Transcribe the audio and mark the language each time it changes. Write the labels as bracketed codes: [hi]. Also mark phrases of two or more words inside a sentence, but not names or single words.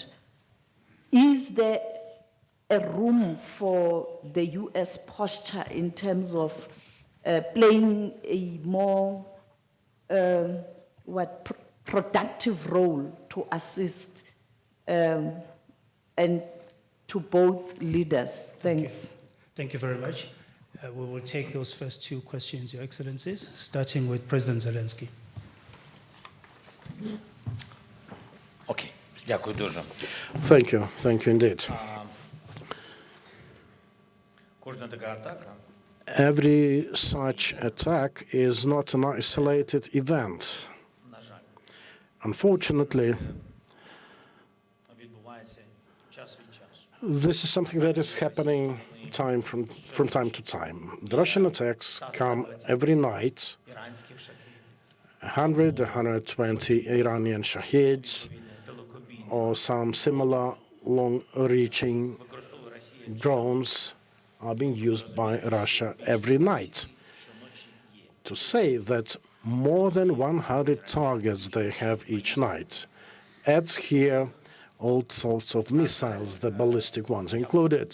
[en] Is there a room for the US posture in terms of playing a more productive role to assist and to both leaders? Thanks. Thank you very much. We will take those first two questions, Your Excellencies, starting with President Zelensky. [uk] Окей, дякую дуже. [en] Thank you indeed. [uk] Кожна така атака [en] Every such attack is not an isolated event. [uk] на жаль, [en] Unfortunately, [uk] відбувається час від часу. [en] this is something that is happening from time to time. The Russian attacks come every night. [uk] Іранських шахів, [en] 100, 120 Iranian Shaheeds or some similar long-reaching [uk] використовує Росія [en] drones are being used by Russia every night. To say that more than 100 targets they have each night adds here all sorts of missiles, the ballistic ones included.